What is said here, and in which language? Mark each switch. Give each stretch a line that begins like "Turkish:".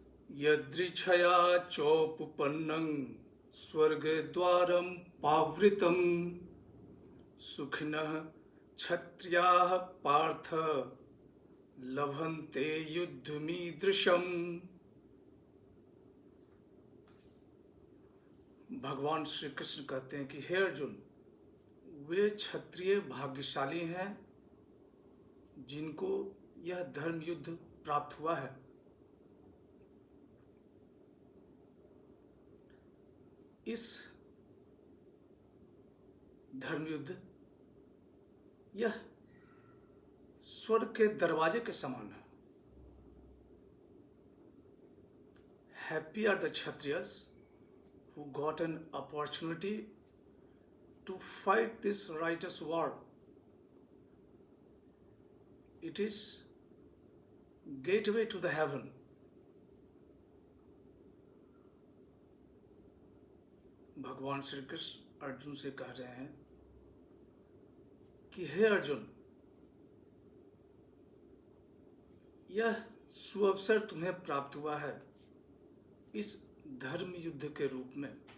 Sanskrit: यदृच्छया चोपपन्नं स्वर्गद्वारं पावृतं सुखिनः क्षत्रियाः पार्थ लभन्ते युद्धमीदृशम्।
Hindi: भगवान श्री कृष्ण कहते हैं कि हे अर्जुन, वे क्षत्रिय भाग्यशाली हैं जिनको यह धर्म युद्ध प्राप्त हुआ है। इस धर्म युद्ध यह स्वर्ग के दरवाजे के समान है।
English: Happy are the kshatriyas who got an opportunity to fight this righteous war. It is gateway to the heaven.
Hindi: भगवान श्री कृष्ण अर्जुन से कह रहे हैं कि हे अर्जुन, यह सुअवसर तुम्हें प्राप्त हुआ है इस धर्म युद्ध के रूप में।